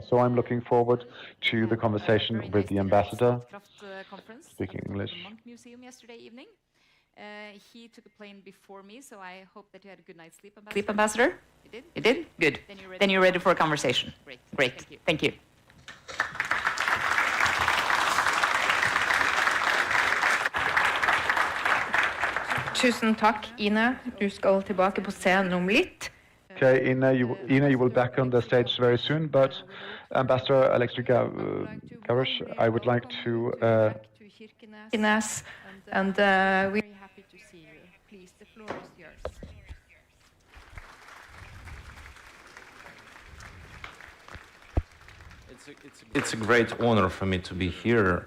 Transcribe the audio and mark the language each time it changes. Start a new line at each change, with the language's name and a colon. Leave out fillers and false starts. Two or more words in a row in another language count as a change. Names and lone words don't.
English: So I'm looking forward to the conversation with the ambassador, speaking English. Museum yesterday evening. He took a plane before me, so I hope that you had a good night's sleep, Ambassador. Sleep, Ambassador? You did? You did? Good. Then you're ready for a conversation. Great. Thank you.
Norwegian: Tusen takk, Ine. Du skal tilbake på scenen om litt.
English: Okay, Ine, you will back on the stage very soon, but Ambassador Alexei Gavrish, I would like to... Kirkenes, and we... Please, the floor is yours. It's a great honor for me to be here.